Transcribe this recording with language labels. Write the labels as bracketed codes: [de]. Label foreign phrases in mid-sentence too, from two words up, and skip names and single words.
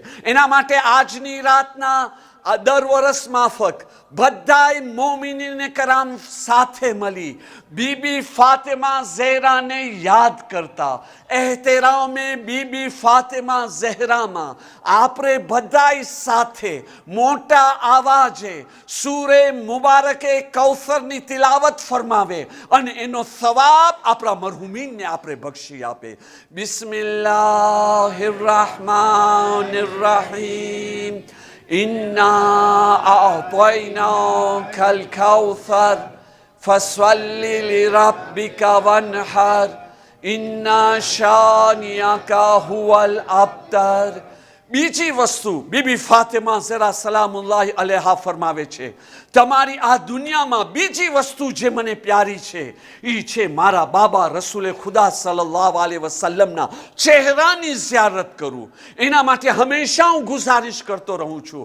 [gu] એના માટે આજની રાતના દર વર્ષ માફક બધાય મોમિનીને કરામ સાથે મળી બીબી ફાતિમા ઝહેરાને યાદ કરતા, એહતરામે બીબી ફાતિમા ઝહેરામાં આપણે બધાય સાથે મોટા આવાજે સૂરે મુબારકે કૌસરની તિલાવત ફરમાવે અને એનો સવાબ આપણા મરહુમીનને આપણે બક્ષી આપે. [ar] بسم الله الرحمن الرحيم. إنا أعطيناك الكوثر فصل لربك وانحر إن شانئك هو الأبتر. [gu] બીજી વસ્તુ બીબી ફાતિમા ઝહેરા [ar] سلام الله عليها [gu] ફરમાવે છે, તમારી આ દુનિયામાં બીજી વસ્તુ જે મને પ્યારી છે એ છે મારા બાબા રસૂલે ખુદા [ar] صلى الله عليه وسلم [gu] ચહેરાની ઝિયારત કરું. એના માટે હંમેશા હું ગુજારિશ કરતો રહું છું.